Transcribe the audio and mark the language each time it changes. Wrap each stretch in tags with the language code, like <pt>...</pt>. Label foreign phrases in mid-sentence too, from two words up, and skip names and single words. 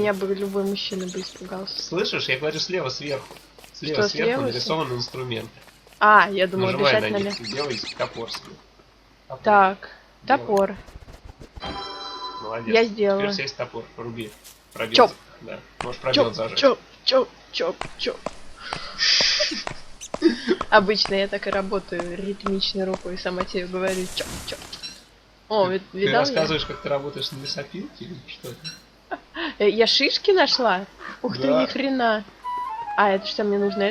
<ru>меня бы любой мужчина бы испугался. Слышишь, я говорю слева сверху. Слева Что, сверху слева? нарисованы инструменты. А, я думала, Нажимай на обязательно. них и делай топор себе. Топор. Так, Делай. топор. Молодец. Я сделала. Теперь есть топор. Руби. Пробел. Чоп. Да. Можешь пробел Чоп, зажать. чоп, чоп, чоп, чоп. Обычно я так и работаю, ритмичной рукой, сама тебе говорю чоп, чоп. О, Ты видал я? рассказываешь, как ты работаешь на лесопилке или что? Я шишки нашла? Ух ты, Да. ни хрена. А, это что мне нужно?</ru>